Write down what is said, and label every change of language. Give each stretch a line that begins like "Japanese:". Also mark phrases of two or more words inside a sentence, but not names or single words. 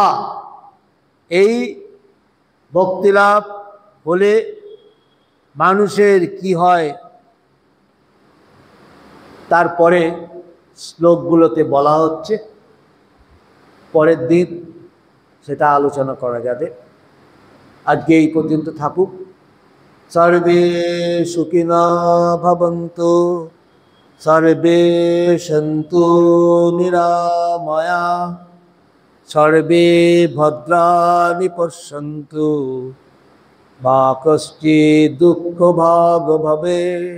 Bangla: এই ভক্তি লাভ হলে মানুষের কি হয়, তারপরে শ্লোকগুলোতে বলা হচ্ছে, পরের দিন সেটা আলোচনা করা যাবে। আজকে এই পর্যন্ত থাকুক।
Sanskrit: সর্বে সুখিনো ভবন্তু, সর্বে সন্তু নিরাময়া, সর্বে ভদ্রাণি পশ্যন্তু, মা কশ্চিৎ দুঃখ ভাগ ভবেৎ।